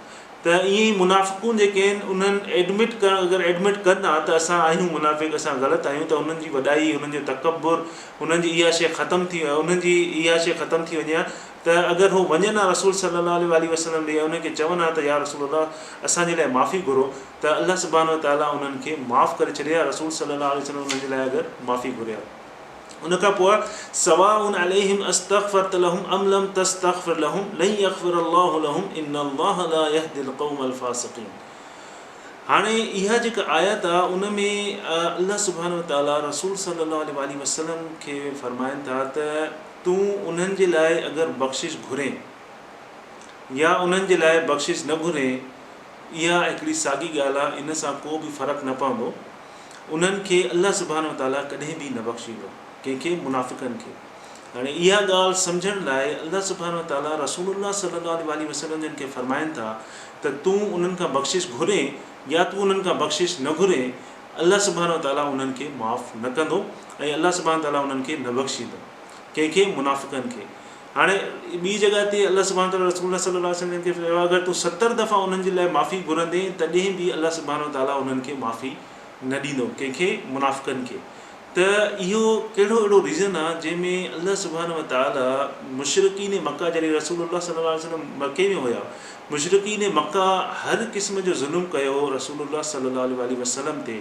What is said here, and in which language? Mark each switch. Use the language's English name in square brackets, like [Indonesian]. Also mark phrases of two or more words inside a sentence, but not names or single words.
[Sindhi] त ईअं ई मुनाफ़िक़ून जेके आहिनि उन्हनि एडमिट करणु, अगरि एडमिट कंदा त असां आहियूं मुनाफ़िक़, असां ग़लति आहियूं, त उन्हनि जी वॾाई, उन्हनि जो तकबुर, उन्हनि जी इहा शइ ख़तमु थी, उन्हनि जी इहा शइ ख़तमु थी वञे हा। त अगरि हू वञनि हा रसूल [Arabic] صلى الله عليه وسلم [Sindhi] ॾे, उनखे चवनि हा त [Arabic] يا رسول الله [Sindhi] असांजे लाइ माफ़ी घुरो, त [Arabic] الله سبحانه وتعالى [Sindhi] उन्हनि खे माफ़ु करे छॾे हा। रसूल [Arabic] صلى الله عليه وسلم [Sindhi] उन्हनि जे लाइ अगरि माफ़ी घुरे हा। उन खां पोइ [Arabic] سواء عليهم أستغفرت لهم أم لم تستغفر لهم لن يغفر الله لهم إن الله لا يهدي القوم الفاسقين. [Sindhi] हाणे इहा जेका आयत आहे उन में [Arabic] الله سبحانه وتعالى رسول صلى الله عليه وسلم [Sindhi] खे फ़रमाइनि था त तूं उन्हनि जे लाइ अगरि बख़्शिश घुरे या उन्हनि जे लाइ बख़्शिश न घुरे, इहा हिकिड़ी साॻी ॻाल्हि आहे, इन सां को बि फ़र्क़ु न पवंदो। उन्हनि खे [Arabic] الله سبحانه وتعالى [Sindhi] कॾहिं बि न बख़्शींदो, कंहिंखे मुनाफ़िक़नि खे। हाणे इहा ॻाल्हि सम्झण लाइ [Arabic] الله سبحانه وتعالى رسول الله صلى الله عليه وسلم [Sindhi] जिन खे फ़रमाइनि था त तूं उन्हनि खां बख़्शिश घुरे या तूं उन्हनि खां बख़्शिश न घुरे, [Arabic] الله سبحانه وتعالى [Sindhi] उन्हनि खे माफ़ु न कंदो ऐं [Arabic] الله سبحانه وتعالى [Sindhi] उन्हनि खे न बख़्शींदो, कंहिंखे मुनाफ़िक़नि खे। हाणे ॿी जॻह ते [Arabic] الله سبحانه وتعالى رسول الله صلى الله عليه وسلم [Sindhi] खे चयो, अगरि तूं 70 दफ़ा उन्हनि जे लाइ माफ़ी घुरंदे तॾहिं बि [Arabic] الله سبحانه وتعالى [Sindhi] उन्हनि खे माफ़ी न ॾींदो, कंहिंखे, मुनाफ़िक़नि खे। त इहो कहिड़ो अहिड़ो रीज़न आहे जंहिंमें [Arabic] الله سبحانه وتعالى [Sindhi] मुशरिकीन मक्का, जॾहिं [Arabic] رسول الله صلى الله عليه وسلم [Sindhi] मके में हुया, मुशरिकीन मक्का हर क़िस्म जो ज़ुल्म कयो [Arabic] رسول الله صلى الله عليه وسلم [Sindhi] ते।